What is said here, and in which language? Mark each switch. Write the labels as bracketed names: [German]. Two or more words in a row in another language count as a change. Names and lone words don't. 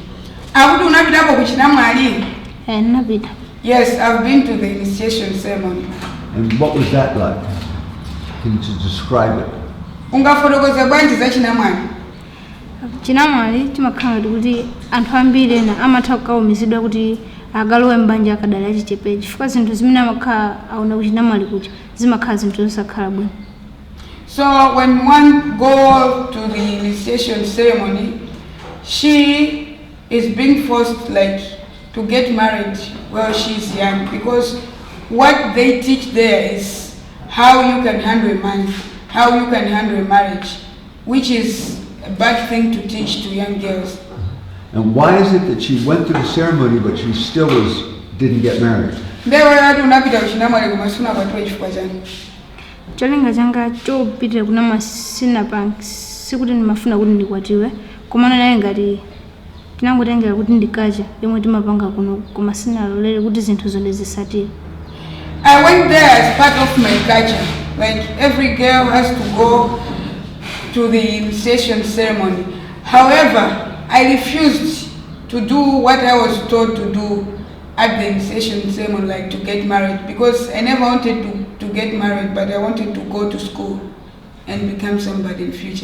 [Nyanja] Akuti unapitapo kuchina mwalimu? Nabida. [English] Yes, I've been to the initiation ceremony. And what was that like? Can you just describe it? [Nyanja] Ungafotokoza bwanji za chinamwali? Chinamwali chimakhala kuti anthu ambiri ena amatha kukawumizidwa kuti agalowe mbanja akadali achichepechi chifukwa zinthu zimene amakhala aona kuchinamwali kuti zimakhala zinthu zosakhala bwino. [English] So when one go to the initiation ceremony, she is being forced like to get married while she's young, because what they teach there is how you can handle money, how you can handle marriage, which is a bad thing to teach to young girls. And why is it that she went through the ceremony but she still didn't get married? [Nyanja] Ndewe yatu unapita kuchinamwali kumasuna kwatuwa chifukwa chani. Cholinga changa chopitira kunama sinapanga sikuti ndimafuna kuti ndikwatiwe komana naye ngati tinangotengera kuti ndikacha yomwe timapanga kuno koma sinalolere kuti zinthu zonse zisatire. [English] I went there as part of my culture. Like every girl has to go to the initiation ceremony. However, I refused to do what I was told to do at the initiation ceremony, like to get married, because I never wanted to get married, but I wanted to go to school and become somebody in future.